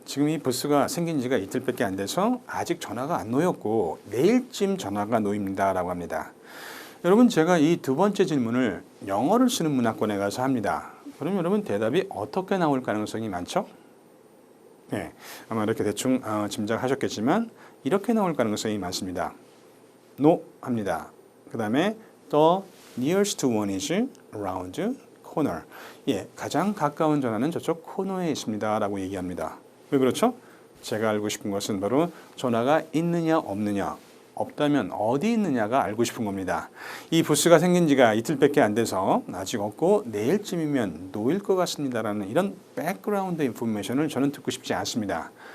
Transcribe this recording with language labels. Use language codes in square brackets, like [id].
[ko] 지금 이 부스가 생긴 지가 이틀밖에 안 돼서 아직 전화가 안 놓였고 내일쯤 전화가 놓입니다. 라고 합니다. 여러분 제가 이 두 번째 질문을 영어를 쓰는 문화권에 가서 합니다. 그럼 여러분 대답이 어떻게 나올 가능성이 많죠? 네, 아마 이렇게 대충 짐작하셨겠지만 이렇게 나올 가능성이 많습니다. No 합니다. 그 다음에 [en] the nearest one is around corner. [ko] 예, 가장 가까운 전화는 저쪽 코너에 있습니다. 라고 얘기합니다. 왜 그렇죠? 제가 알고 싶은 것은 바로 전화가 있느냐 없느냐, 없다면 어디 있느냐가 알고 싶은 겁니다. 이 부스가 생긴 지가 이틀밖에 안 돼서 아직 없고 내일쯤이면 놓일 것 같습니다라는 이런 백그라운드 인포메이션을 저는 듣고 싶지 않습니다.